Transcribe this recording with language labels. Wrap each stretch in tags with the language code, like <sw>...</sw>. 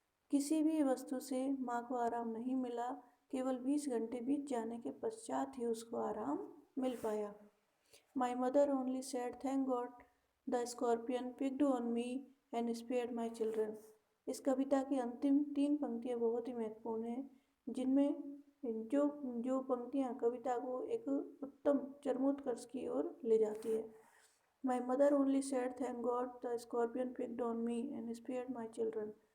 <hi>किसी भी वस्तु से माँ को आराम नहीं मिला. केवल 20 घंटे बीत जाने के पश्चात ही उसको आराम मिल पाया.</hi> <en>My mother only said, thank God the scorpion picked on me and spared my children.</en> <hi>इस कविता की अंतिम 3 पंक्तियाँ बहुत ही महत्वपूर्ण हैं, जिनमें जो जो पंक्तियाँ कविता को एक उत्तम चरमोत्कर्ष की ओर ले जाती है।</hi> <en>My mother only said thank God the scorpion picked on me and spared my children.</en>